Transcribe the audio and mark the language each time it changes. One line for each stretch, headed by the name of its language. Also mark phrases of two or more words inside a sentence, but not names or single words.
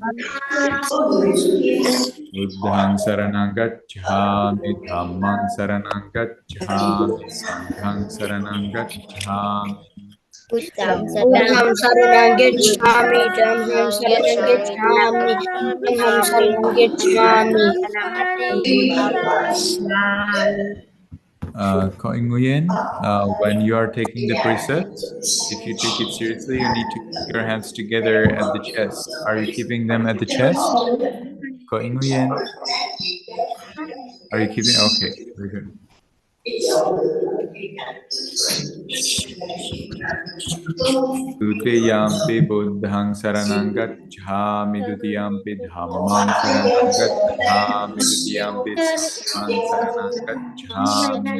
Pali: Buddhaṃ saranam gacchāmi, dhammam saranam gacchāmi, sangham saranam gacchāmi. Buddhaṃ saranam gacchāmi, dhammam saranam gacchāmi, sangham saranam gacchāmi.
English: Nguyện, when you are taking the precepts, if you take it seriously, you need to keep your hands together at the chest. Are you keeping them at the chest? Nguyện. Are you keeping? Okay, very good.
Pali: Tutiyampi buddhaṃ saranam gacchāmi, dutiyampi dhammam saranam gacchāmi, dutiyampi sangham saranam gacchāmi.